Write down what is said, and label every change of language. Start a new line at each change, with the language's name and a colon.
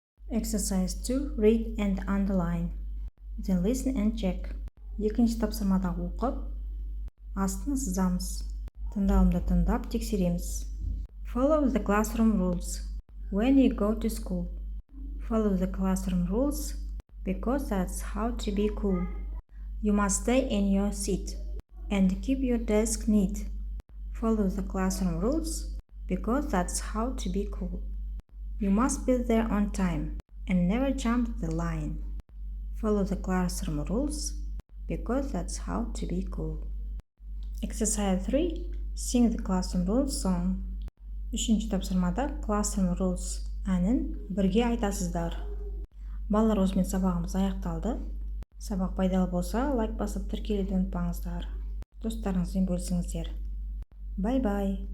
English: Exercise 2, read and underline. Then listen and check.
Kazakh: Екінші тапсырмада оқып, астын сызамыз. Тыңдауымды тыңдап тексереміз.
English: Follow the classroom rules when you go to school. Follow the classroom rules because that's how to be cool. You must stay in your seat and keep your desk neat. Follow the classroom rules because that's how to be cool. You must be there on time and never jump the line. Follow the classroom rules because that's how to be cool. Exercise 3. Sing the classroom rules song.
Kazakh: Үшінші тапсырмада classroom rules әнін бірге айтасыздар. Балалар, осымен сабағымыз аяқталды. Сабақ пайдалы болса, лайк басып тіркелуді ұмытпаңыздар. Достарыңызбен бөлісіңіздер. Bye-bye.